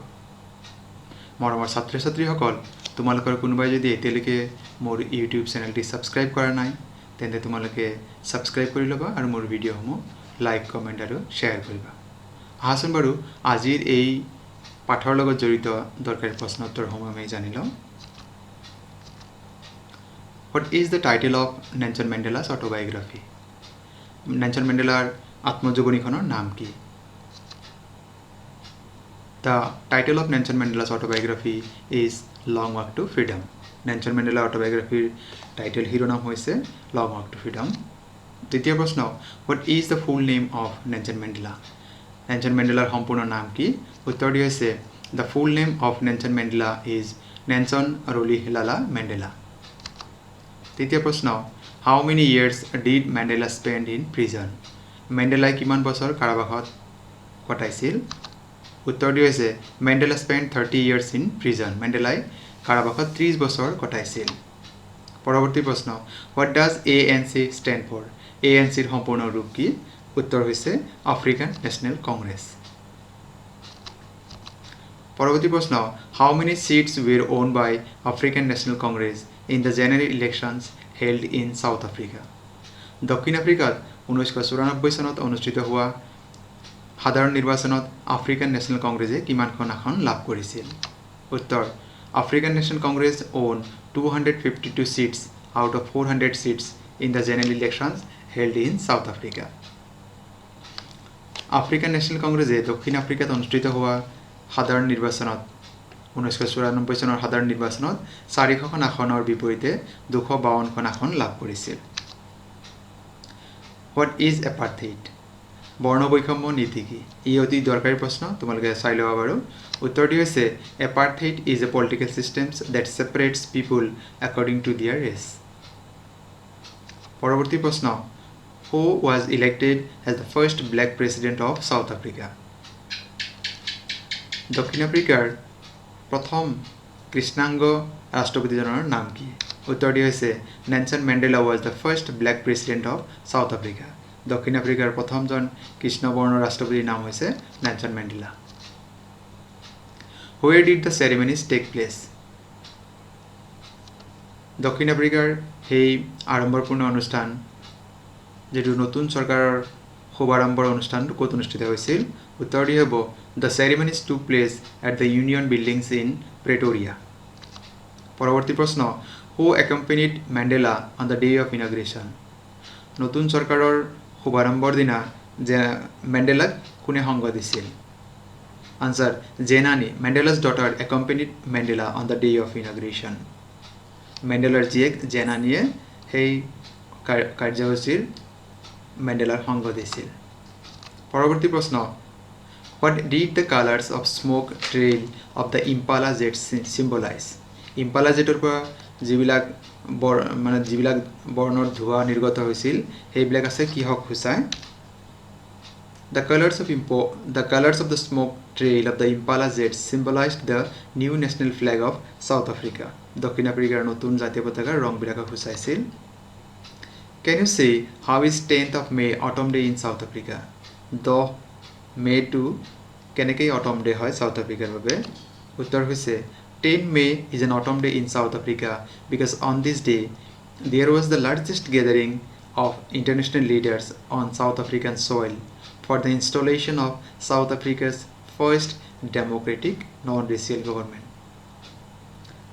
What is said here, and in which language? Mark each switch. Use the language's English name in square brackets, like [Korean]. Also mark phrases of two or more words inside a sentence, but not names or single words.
[Assamese] মৰমৰ ছাত্ৰ ছাত্ৰীসকল, তোমালোকৰ কোনোবাই যদি এতিয়ালৈকে মোৰ ইউটিউব চেনেলটি ছাবস্ক্ৰাইব কৰা নাই তেন্তে তোমালোকে ছাবস্ক্ৰাইব কৰি ল'বা আৰু মোৰ ভিডিঅ'সমূহ লাইক কমেণ্ট আৰু শ্বেয়াৰ কৰিবা। আহাচোন বাৰু আজিৰ এই পাঠৰ লগত জড়িত দৰকাৰী প্ৰশ্ন উত্তৰসমূহ আমি জানি লওঁ। [English] What is the title of Nelson Mandela's autobiography? [Assamese] নেলসন মেণ্ডেলাৰ আত্মজীৱনীখনৰ নাম কি? [English] The title of Nelson Mandela's autobiography is Long Walk to Freedom. [Assamese] নেলসন মেণ্ডেলাৰ অটোবায়োগ্ৰাফিৰ টাইটেল শিৰোনাম হৈছে Long Walk to Freedom. দ্বিতীয় প্ৰশ্ন, [English] What is the full name of Nelson Mandela? [Assamese] নেলসন মেণ্ডেলাৰ সম্পূৰ্ণ নাম কি? উত্তৰটি হৈছে [English] The full name of Nelson Mandela is Nelson Mandela. [Assamese] তৃতীয় প্ৰশ্ন, [English] How many years did Mandela spend in prison? [Assamese] মেণ্ডেলাই কিমান বছৰ কাৰাবাসত কটাইছিল? উত্তৰটি হৈছে [English] Mandela spend 30 years in prison. [Assamese] মেণ্ডেলাই কাৰাবাসত 30 বছৰ কটাইছিল। পৰৱৰ্তী প্ৰশ্ন, [English] What does ANC stand for? [Assamese] ANCৰ সম্পূৰ্ণ ৰূপ কি? উত্তৰ হৈছে আফ্ৰিকান নেশ্যনেল কংগ্ৰেছ। পৰৱৰ্তী প্ৰশ্ন, [English] How many seats were owned by African National Congress in the general elections held in South Africa? [Assamese] দক্ষিণ আফ্ৰিকাত 1994 চনত অনুষ্ঠিত হোৱা সাধাৰণ নিৰ্বাচনত আফ্ৰিকান নেশ্যনেল কংগ্ৰেছে কিমানখন আসন লাভ কৰিছিল? [English] উত্তৰ, আফ্ৰিকান নেশ্যনেল কংগ্ৰেছ owned 252 seats out of 400 seats in the general elections held in South Africa. [Assamese] আফ্ৰিকান নেশ্যনেল কংগ্ৰেছে দক্ষিণ আফ্ৰিকাত অনুষ্ঠিত হোৱা সাধাৰণ নিৰ্বাচনত 1994 চনৰ সাধাৰণ নিৰ্বাচনত 400খন আসনৰ বিপৰীতে 252খন আসন লাভ কৰিছিল। [English] What is apartheid? [Assamese] বৰ্ণবৈষম্য নীতি কি? ই অতি দৰকাৰী প্ৰশ্ন, তোমালোকে চাই ল'বা বাৰু। উত্তৰটি হৈছে [English] apartheid is a political system that separates people according to their race. [Assamese] পৰৱৰ্তী প্ৰশ্ন, [English] Who was elected as the first black president of South Africa? [Assamese] দক্ষিণ আফ্ৰিকাৰ প্ৰথম কৃষ্ণাংগ ৰাষ্ট্ৰপতিজনৰ নাম কি? উত্তৰটি হৈছে [English] নেলসন মেণ্ডেলা was the first black president of South Africa. [Assamese] দক্ষিণ আফ্ৰিকাৰ প্ৰথমজন কৃষ্ণবৰ্ণ ৰাষ্ট্ৰপতিৰ নাম হৈছে নেলসন মেণ্ডেলা। [English] Where did the ceremonies take place? [Assamese] দক্ষিণ আফ্ৰিকাৰ সেই আড়ম্বৰপূৰ্ণ অনুষ্ঠান যেটো নতুন চৰকাৰৰ শুভাৰম্ভৰ অনুষ্ঠানটো ক'ত অনুষ্ঠিত হৈছিল? উত্তৰটি হ'ব [English] The ceremonies took place at the Union Buildings in Pretoria. [Assamese] পৰৱৰ্তী প্ৰশ্ন, [English] Who accompanied Mandela on the day of inauguration? [Assamese] নতুন চৰকাৰৰ শুভাৰম্ভৰ দিনা মেণ্ডেলাক কোনে সংগ দিছিল? [English] আনসাৰ, জেনানী। Mandela's daughter accompanied Mandela on the day of inauguration. [Assamese] মেণ্ডেলাৰ জীয়েক জেনানীয়ে সেই কাৰ্যসূচীৰ মেণ্ডেলাৰ সংগ দিছিল। পৰৱৰ্তী প্ৰশ্ন, [English] What did the colors of smoke trail of the Impala jet symbolize? [Assamese] Impala জেটৰ পৰা যিবিলাক বৰ্ণৰ ধোঁৱা নিৰ্গত হৈছিল সেইবিলাক আছে কিহক সূচায়? [English] The colors of the smoke trail of the Impala jet symbolized the new national flag of South Africa. [Assamese] দক্ষিণ আফ্ৰিকাৰ নতুন জাতীয় পতাকাৰ ৰংবিলাকক সূচাইছিল। [English] Can you say how is 10th of May autumn day in South Africa? [Assamese] 10 মে'টো কেনেকৈ [English] autumn day [Assamese] হয় সাউথ আফ্ৰিকাৰ বাবে? উত্তৰ হৈছে [English] 10 May is an autumn day in South Africa because on this day there was the largest gathering of international leaders on South African soil for the installation of South Africa's first democratic non-racial government.